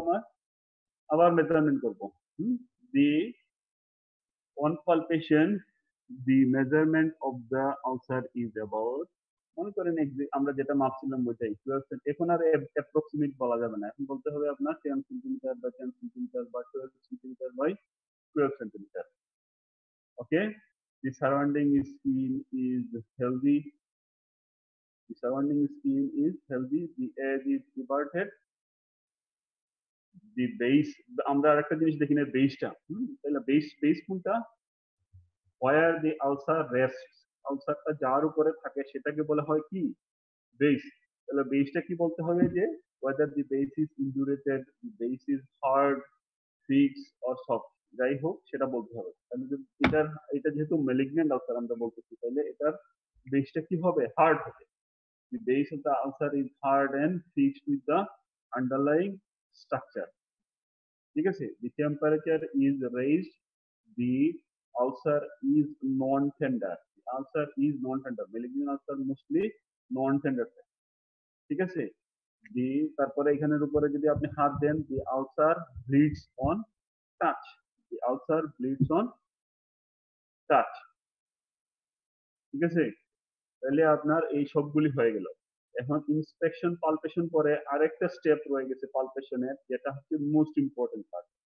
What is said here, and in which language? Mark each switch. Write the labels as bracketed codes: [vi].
[bn] আমার আবার মেজারমেন্ট করব। [en] the on palpation the measurement of the ulcer is about, [bn] মনে করেন আমরা যেটা মাপছিলাম ওইটাই 12 এখন আর অ্যাপ্রক্সিমেট বলা যাবে না, এখন বলতে হবে আপনার 10 সেন্টিমিটার বা 10 সেন্টিমিটার বা 12 centimetre by 12 centimetre. [en] okay, the surrounding skin is healthy, the surrounding skin is healthy, the edge is everted, the base, [bn] আমরা আরেকটা জিনিস দেখি না, বেসটা। তাহলে বেস কোনটা? [en] where the ulcer rests, [bn] আলসারটা যার উপরে থাকে সেটাকে বলা হয় কি? বেস। তাহলে বেসটা কি বলতে হবে? [en] যে whether the base is indurated, the base is hard, fixed or soft, [bn] যাই হোক সেটা বলতে হবে। তাহলে এটা যেহেতু ম্যালিগন্যান্ট আলসার আমরা বলতেছি, তাহলে এটার বেসটা কি হবে? হার্ড হবে। [en] The base of the ulcer is hard and fixed with the underlying structure, [bn] ঠিক আছে? [en] The temperature is raised, the ulcer is non-tender, the ulcer is non-tender, malignant ulcer mostly non-tender, [bn] ঠিক আছে? [en] the [bn] তারপরে এখানের উপরে যদি আপনি হাত দেন, [en] The ulcer bleeds on touch, the ulcer bleeds on touch. [bn] ঠিক আছে? তাহলে আপনার এই সবগুলি হয়ে গেল। এখন ইন্সপেকশন পালপেশন পরে আরেকটা স্টেপ রয়ে গেছে পালপেশনের, যেটা হচ্ছে মোস্ট ইম্পর্টেন্ট পার্ট।